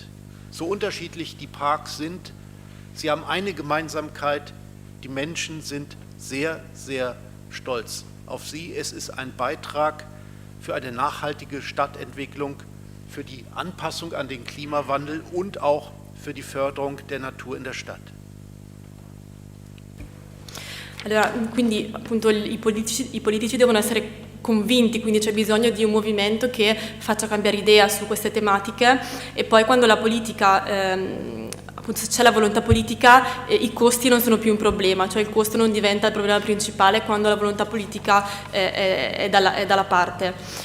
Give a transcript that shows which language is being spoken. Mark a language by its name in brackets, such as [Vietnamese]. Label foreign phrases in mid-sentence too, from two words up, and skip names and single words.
[German] So unterschiedlich die Parks sind, sie haben eine Gemeinsamkeit, die Menschen sind sehr, sehr stolz auf sie. Es ist ein Beitrag für eine nachhaltige Stadtentwicklung, für die Anpassung an den Klimawandel und auch für die Förderung der Natur in der Stadt. [Italian] Allora, quindi appunto i politici devono essere convinti, quindi c'è bisogno di un movimento che faccia cambiare idea su queste tematiche e poi quando la politica, appunto se c'è la volontà politica, i costi non sono più un problema, cioè il costo non diventa il problema principale quando la volontà politica è dalla parte.